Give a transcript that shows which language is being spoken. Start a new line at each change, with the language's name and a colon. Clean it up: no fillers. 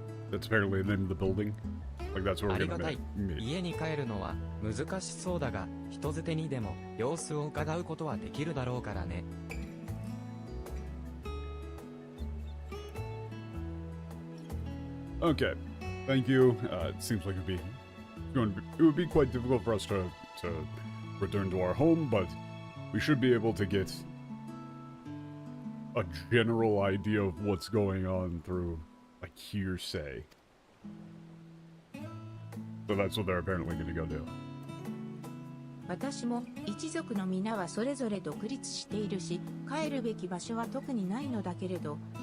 English: That's apparently the name of the building. Like, that's where we're gonna meet.
Japanese: 家に帰るのは難しそうだが、人づてにでも様子を伺うことはできるだろうからね。
English: Okay, thank you. It seems like it would be quite difficult for us to return to our home, but we should be able to get a general idea of what's going on through, like, hearsay. So that's what they're apparently going to go do.
Japanese: 私も一族の皆はそれぞれ独立しているし、帰るべき場所は特にないのだけれど。